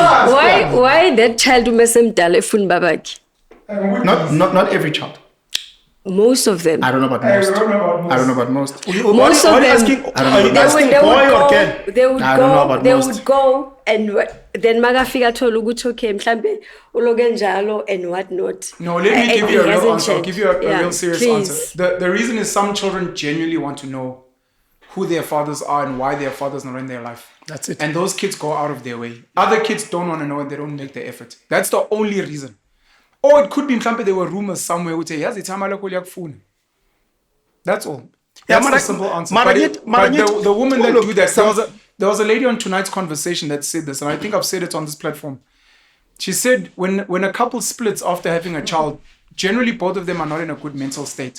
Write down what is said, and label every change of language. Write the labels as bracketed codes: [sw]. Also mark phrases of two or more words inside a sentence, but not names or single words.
[en] Why that child not every child. Most of them. I don't know about most. I don't know about most. Most of them. Are you asking boy or girl? They would go and then [ss] magafika thola ukuthi okay mhlambe uloke njalo [en] and what not. No, let me give you a real answer. I'll give you a real serious please. answer. The reason is some children genuinely want to know who their fathers are and why their fathers not in their life. That's it. And those kids go out of their way. Other kids don't want to know and they don't make the effort. That's the only reason. Or it could be mhlambe there were rumors somewhere who say [ss] yazi ithama lakho liyakufuna. [en] That's all. That's the simple answer. But the women that do that, there was a lady on tonight's conversation that said this, and I think I've said it on this platform. She said when a couple splits after having a child, generally both of them are not in a good mental state.